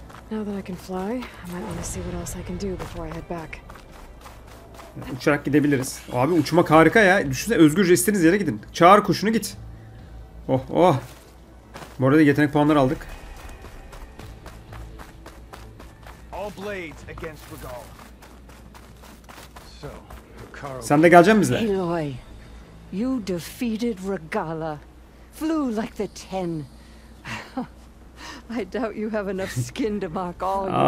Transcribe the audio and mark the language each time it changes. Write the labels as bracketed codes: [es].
[en] Now that I can fly, I might want to see what else I can do before I head back. [tr] Uçarak gidebiliriz. Abi uçmak harika ya. Düşünsene özgürce istediğiniz yere gidin. Çağır kuşunu git. Oh oh. Bu arada yetenek puanları aldık. Sen de geleceksin bizle. [en] Aloy, you defeated Regala. Flew like the 10. I doubt you have enough skin to mark all.